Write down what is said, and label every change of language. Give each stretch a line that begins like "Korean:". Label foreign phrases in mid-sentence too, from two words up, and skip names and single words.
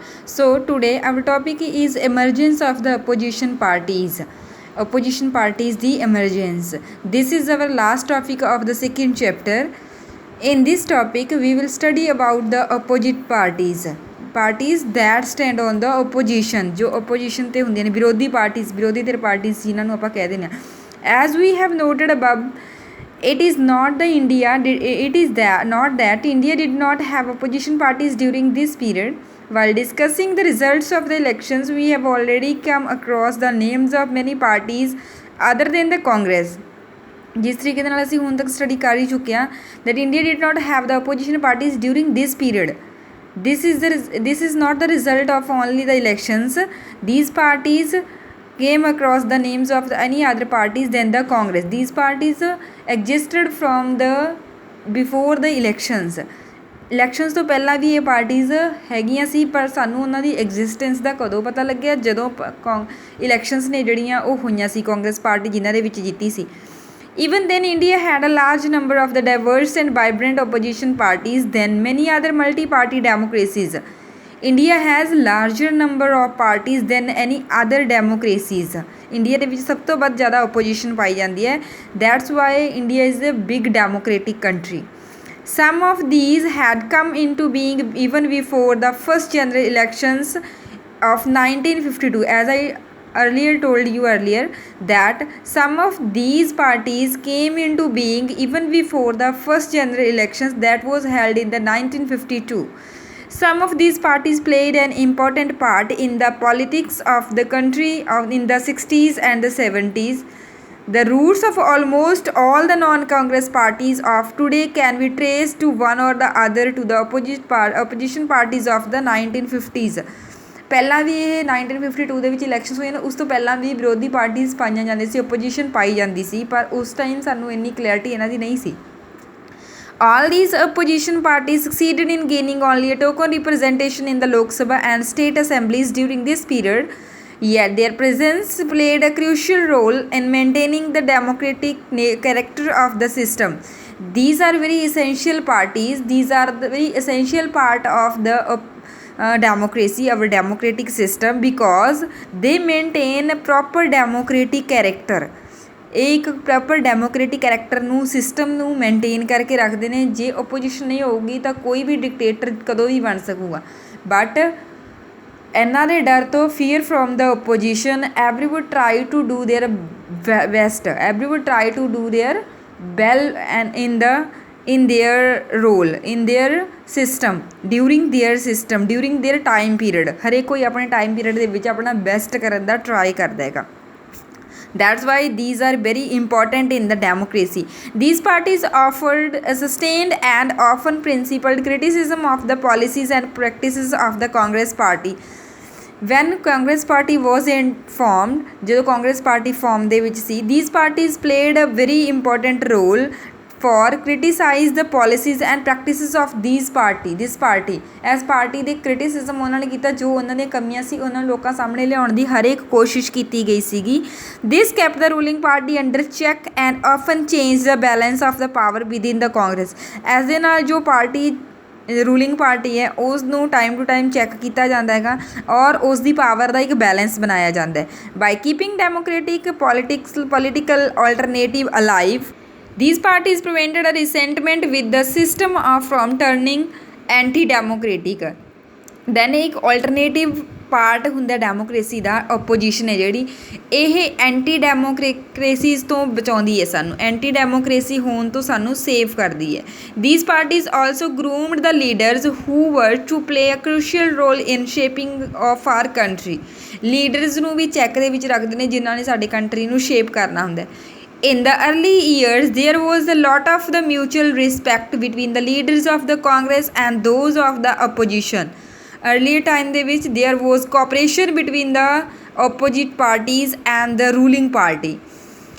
English: So today our topic is emergence of the opposition parties. Opposition parties, the emergence. This is our last topic of the second chapter. In this topic, we will study about the opposite parties that stand on the opposition,
Punjabi: ਜੋ opposition ਤੇ ਹੁੰਦੀਆਂ ਨੇ ਵਿਰੋਧੀ parties ਜਿਨ੍ਹਾਂ ਨੂੰ ਆਪਾਂ ਕਹਿ ਦਿੰਦੇ ਹਾਂ.
English: As we have noted above, it is not that India did not have opposition parties during this period. While discussing the results of the elections, we have already come across the names of many parties other than the Congress.
Punjabi: ਜਿਸ ਤਰੀਕੇ ਦੇ ਨਾਲ ਅਸੀਂ ਹੁਣ ਤੱਕ ਸਟੱਡੀ ਕਰ ਹੀ ਚੁੱਕੇ ਹਾਂ
English: that India did not have the opposition parties during this period. This is not the result of only the elections. These parties came across the names of any other parties than the Congress. These parties existed from the before the elections.
Punjabi: ਇਲੈਕਸ਼ਨਸ ਤੋਂ ਪਹਿਲਾਂ ਵੀ ਇਹ ਪਾਰਟੀਜ਼ ਹੈਗੀਆਂ ਸੀ, ਪਰ ਸਾਨੂੰ ਉਹਨਾਂ ਦੀ ਐਗਜ਼ਿਸਟੈਂਸ ਦਾ ਕਦੋਂ ਪਤਾ ਲੱਗਿਆ, ਜਦੋਂ ਇਲੈਕਸ਼ਨਸ ਨੇ ਜਿਹੜੀਆਂ ਉਹ ਹੋਈਆਂ ਸੀ ਕਾਂਗਰਸ ਪਾਰਟੀ ਜਿਨ੍ਹਾਂ ਦੇ ਵਿੱਚ ਜਿੱਤੀ ਸੀ.
English: Even then, India had a large number of the diverse and vibrant opposition parties than many other multi-party democracies. India has larger number of parties than any other democracies.
Punjabi: India ਦੇ ਵਿੱਚ ਸਭ ਤੋਂ ਵੱਧ ਜ਼ਿਆਦਾ opposition ਪਾਈ ਜਾਂਦੀ ਹੈ.
English: That's why India is a big democratic country. Some of these had come into being even before the first general elections of 1952. As I told you earlier that some of these parties came into being even before the first general elections that was held in the 1952. Some of these parties played an important part in the politics of the country in the 60s and the 70s. The roots of almost all the non-Congress parties of today can be traced to one or the other to the opposition parties of the 1950s.
Punjabi: ਪਹਿਲਾਂ ਵੀ ਇਹ 1952 ਦੇ ਵਿੱਚ ਇਲੈਕਸ਼ਨਸ ਹੋਏ ਨੇ, ਉਸ ਤੋਂ ਪਹਿਲਾਂ ਵੀ ਵਿਰੋਧੀ ਪਾਰਟੀਜ਼ ਪਾਈਆਂ ਜਾਂਦੀਆਂ ਸੀ, ਓਪੋਜੀਸ਼ਨ ਪਾਈ ਜਾਂਦੀ ਸੀ, ਪਰ ਉਸ ਟਾਈਮ ਸਾਨੂੰ ਇੰਨੀ ਕਲੈਰਿਟੀ ਇਹਨਾਂ ਦੀ ਨਹੀਂ ਸੀ.
English: All these opposition parties succeeded in gaining only a token representation in the Lok Sabha and state assemblies during this period. Yet their presence played a crucial role in maintaining the democratic character of the system. These are very essential parties. These are the very essential part of the democracy, our democratic system, because they maintain a proper democratic character.
Punjabi: ਇਹ ਇੱਕ
English: proper democratic character
Punjabi: ਨੂੰ ਸਿਸਟਮ ਨੂੰ ਮੇਨਟੇਨ ਕਰਕੇ ਰੱਖਦੇ ਨੇ. ਜੇ ਓਪੋਜੀਸ਼ਨ ਨਹੀਂ ਹੋਊਗੀ ਤਾਂ ਕੋਈ ਵੀ ਡਿਕਟੇਟਰ ਕਦੋਂ ਵੀ ਬਣ ਸਕੂਗਾ.
English: ਬਟ
Punjabi: ਇਹਨਾਂ ਦੇ ਡਰ ਤੋਂ
English: fear from the opposition everyone try to do their best, everyone try to do their well and in their role, in their system, during their time period.
Punjabi: ਹਰੇਕ ਕੋਈ ਆਪਣੇ
English: time period
Punjabi: ਦੇ ਵਿੱਚ ਆਪਣਾ ਬੈਸਟ ਕਰਨ ਦਾ ਟਰਾਈ ਕਰਦਾ ਹੈਗਾ.
English: That's why these are very important in the democracy. These parties offered a sustained and often principled criticism of the policies and practices of the Congress party. When Congress party was formed,
Punjabi: ਜਦੋਂ ਕਾਂਗਰਸ ਪਾਰਟੀ ਫਾਰਮ ਦੇ ਵਿੱਚ ਸੀ,
English: these parties played a very important role for criticize the policies and practices of this party. As party
Punjabi: ਦੇ criticism ਉਹਨਾਂ ਨੇ ਕੀਤਾ, ਜੋ ਉਹਨਾਂ ਦੀਆਂ ਕਮੀਆਂ ਸੀ ਉਹਨਾਂ ਨੂੰ ਲੋਕਾਂ ਸਾਹਮਣੇ ਲਿਆਉਣ ਦੀ ਹਰ ਇੱਕ ਕੋਸ਼ਿਸ਼ ਕੀਤੀ ਗਈ ਸੀਗੀ.
English: This kept the ruling party under check and often changed the balance of the power within the Congress.
Punjabi: ਇਸ ਦੇ ਨਾਲ ਜੋ
English: party ruling party
Punjabi: ਹੈ ਉਸ ਨੂੰ
English: time to time check
Punjabi: ਕੀਤਾ ਜਾਂਦਾ ਹੈਗਾ ਔਰ ਉਸ ਦੀ ਪਾਵਰ ਦਾ ਇੱਕ ਬੈਲੈਂਸ ਬਣਾਇਆ ਜਾਂਦਾ ਹੈ.
English: by keeping democratic political alternative alive, these parties prevented a resentment with the system from turning anti-democratic.
Punjabi: then ਇੱਕ
English: alternative part
Punjabi: ਹੁੰਦਾ ਡੈਮੋਕ੍ਰੇਸੀ ਦਾ, ਓਪੋਜੀਸ਼ਨ ਹੈ ਜਿਹੜੀ, ਇਹ
English: anti democracies
Punjabi: ਤੋਂ ਬਚਾਉਂਦੀ ਹੈ ਸਾਨੂੰ,
English: anti democracy
Punjabi: ਹੋਣ ਤੋਂ ਸਾਨੂੰ ਸੇਵ ਕਰਦੀ ਹੈ.
English: these parties also groomed the leaders who were to play a crucial role in shaping of our country.
Punjabi: ਲੀਡਰਸ ਨੂੰ ਵੀ ਚੈੱਕ ਦੇ ਵਿੱਚ ਰੱਖਦੇ ਨੇ ਜਿਨ੍ਹਾਂ ਨੇ ਸਾਡੇ ਕੰਟਰੀ ਨੂੰ ਸ਼ੇਪ ਕਰਨਾ ਹੁੰਦਾ.
English: In the early years, there was a lot of the mutual respect between the leaders of the Congress and those of the opposition. Earlier time
Punjabi: ਦੇ ਵਿੱਚ
English: there was cooperation between the opposite parties and the ruling party.